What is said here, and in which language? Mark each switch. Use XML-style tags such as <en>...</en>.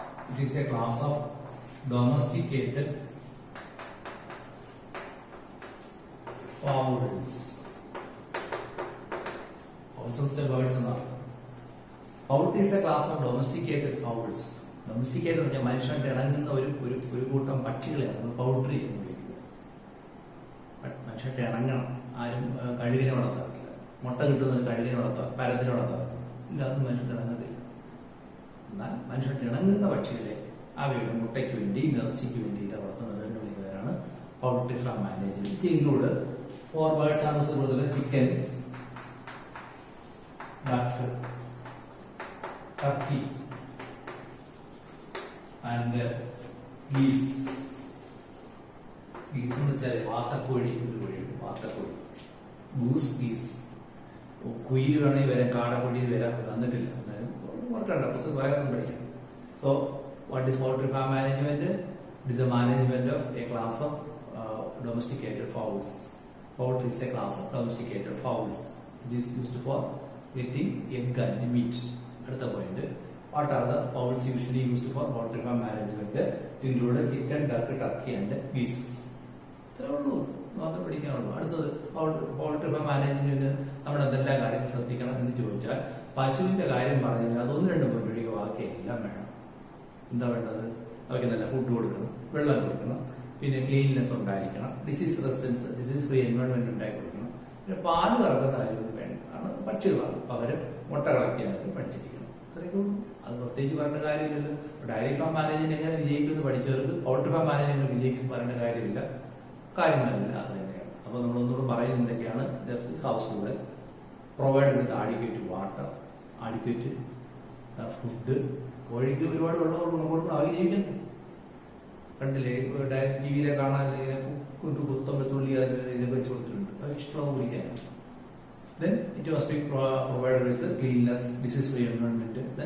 <en>It is a class of domesticated fowls. Also, the words are. Poultry is a class of domesticated fowls.</en> <ml>Domesticated എന്ന് പറഞ്ഞാൽ മനുഷ്യന്റെ ഇണങ്ങുന്ന ഒരു കൂട്ടം പക്ഷികളെയാണ് നമ്മൾ പൗൾട്രി എന്ന് വിളിക്കുന്നത്. മനുഷ്യന്റെ ഇണങ്ങണം. ആരും കഴുകിനെ വളർത്താറില്ല. മുട്ട കിട്ടുന്നത് കഴുകിനെ വളർത്താം, പരത്തിനെ വളർത്താറില്ല. ഇല്ലാതെ മനുഷ്യന്റെ ഇണങ്ങത്തില്ല. എന്നാൽ മനുഷ്യന്റെ ഇണങ്ങുന്ന പക്ഷികളെ അവയുടെ മുട്ടയ്ക്ക് വേണ്ടി ഇറച്ചിക്ക് വേണ്ടിയിട്ട് വളർത്തുന്നത് എന്ന് വിളിക്കുന്നവരാണ് poultry farm management.</ml> <en>it include 4 birds</en> <ml>ആണ് കൂടുതൽ:</ml> <en>Chicken, duck, turkey and geese.</en> <ml>ഗീസ് എന്ന് വെച്ചാൽ വാത്തക്കോഴി, ഒരു കോഴിയുണ്ട് വാത്തക്കോഴി. ഗൂസ്, ഗീസ്. കുയിൽ വേണമെങ്കിൽ വരാം, കാടക്കോഴി വരാൻ തന്നിട്ടില്ല, ഓർക്കണ്ട, പുസ്തകം വേറൊന്നും പഠിക്കാം.</ml> <en>So what is poultry farm management? It is a management of a class of domesticated fowls. Poultry is a class of domesticated fowls. It is used for getting egg and meat. അടുത്ത point, what are the fowls usually used for poultry farm management? Include chicken, duck, turkey and geese.</en> <ml>ഇത്രേ ഉള്ളൂ, മാത്രം പഠിക്കാനുള്ളൂ. അടുത്തത് poultry farm മാനേജ്മെന്റിന് നമ്മുടെ എന്തെല്ലാം കാര്യങ്ങൾ ശ്രദ്ധിക്കണം എന്ന് ചോദിച്ചാൽ, പശുവിന്റെ കാര്യം പറഞ്ഞാൽ അത് 1-2 പോയിന്റ് ഒഴികെ ബാക്കി എല്ലാം വേണം. എന്താ വേണ്ടത്? അവയ്ക്ക് നല്ല ഫുഡ് കൊടുക്കണം, വെള്ളം കൊടുക്കണം, പിന്നെ ക്ലീൻനെസ് ഉണ്ടായിരിക്കണം, disease resistance, disease free environment ഉണ്ടാക്കി കൊടുക്കണം. പിന്നെ പാല് കറക്കുന്ന കാര്യമൊന്നും വേണ്ട, കാരണം പക്ഷികളാണ്, പകരം മുട്ട കളക്കാനൊക്കെ പഠിച്ചിരിക്കണം. അത്രയൊക്കെ അത് പ്രത്യേകിച്ച് പറയേണ്ട കാര്യമില്ലല്ലോ. ഡയറി ഫാം മാനേജ്മെന്റ് എങ്ങനെ വിജയിക്കുമെന്ന് പഠിച്ചവർക്ക് പൗൾട്രി ഫാം മാനേജ്മെന്റ് വിജയിക്കും പറയേണ്ട കാര്യമില്ല, കാര്യങ്ങളല്ല, അത് തന്നെയാണ്. അപ്പൊ നമ്മളൊന്നുകൂടെ പറയുന്നത് എന്തൊക്കെയാണ്?</ml> <en>Household provide with adequate water, adequate food.</en> <ml>കോഴിക്ക് ഒരുപാട് വെള്ളം കൊടുക്കണം, അവർ ജീവിക്കണ്ടേ? കണ്ടില്ലേ, ടി വിയിലെ കാണാൻ കുത്തുള്ളി ഇതൊക്കെ വെച്ച് കൊടുത്തിട്ടുണ്ട്, അത് ഇഷ്ടമുള്ള കുടിക്കാനാണ്. Then it must be provided with cleanliness, disease-free environment.</ml>